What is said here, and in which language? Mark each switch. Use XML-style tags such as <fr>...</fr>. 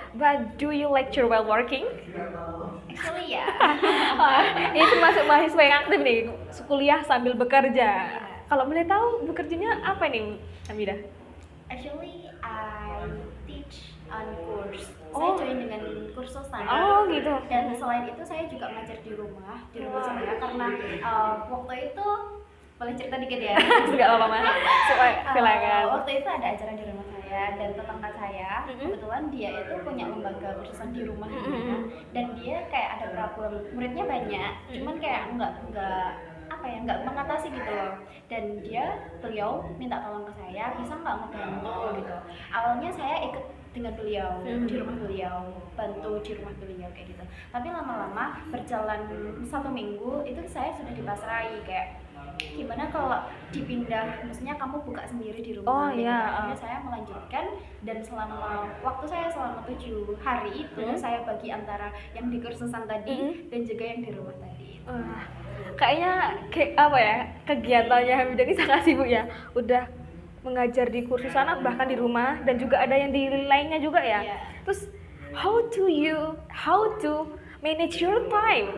<en>But do you lecture while working? Actually ya.</en> <id>Ini termasuk mahasiswa yang aktif nih, kuliah sambil bekerja. Kalau boleh tahu bekerjanya apa nih, Hamida?</id> <en>Actually I teach on course.</en> <id>Saya join dengan kursusan. Oh gitu. Dan selain itu saya juga ngajar di rumah saya karena waktu itu boleh cerita dikit ya? Enggak apa-apa, silakan. Waktu itu ada acara di rumah saya dan tetangga saya kebetulan dia itu punya lembaga kursusan di rumah dan dia kayak ada problem muridnya banyak, cuman kayak nggak mengatasi gitu loh. Dan beliau minta tolong ke saya, bisa nggak ngebantu gitu. Awalnya saya ikut dengan beliau di rumah beliau, bantu di rumah beliau kayak gitu. Tapi lama-lama berjalan 1 minggu itu saya sudah dipasrai kayak gimana kalau dipindah, maksudnya kamu buka sendiri di rumah. Akhirnya saya melanjutkan dan waktu saya selama 7 hari itu saya bagi antara yang di kursusan tadi dan juga yang di rumah tadi. Kayaknya kegiatannya Hamida ini sangat sibuk ya, udah mengajar di kursusan bahkan di rumah dan juga ada yang di lainnya juga ya.</id> <en>Terus how to manage your time?</en>